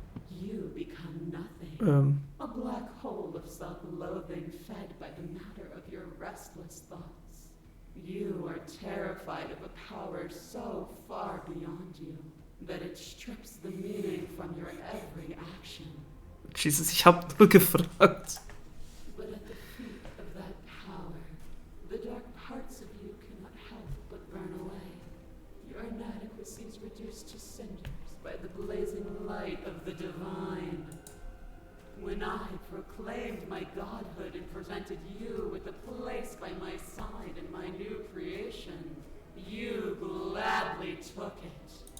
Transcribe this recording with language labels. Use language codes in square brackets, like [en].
[en] You become nothing. A black hole of self-loathing fed by the matter of your restless thoughts. You are terrified of a power so far beyond you that it strips the meaning from your every action. [de] Jesus, ich hab nur gefragt. [en] But at the feet of that power, the dark parts of you cannot help but burn away. Your inadequacy is reduced to cinders by the blazing light of the divine. When I proclaimed my godhood and presented you with a place by my side in my new creation, you gladly took it.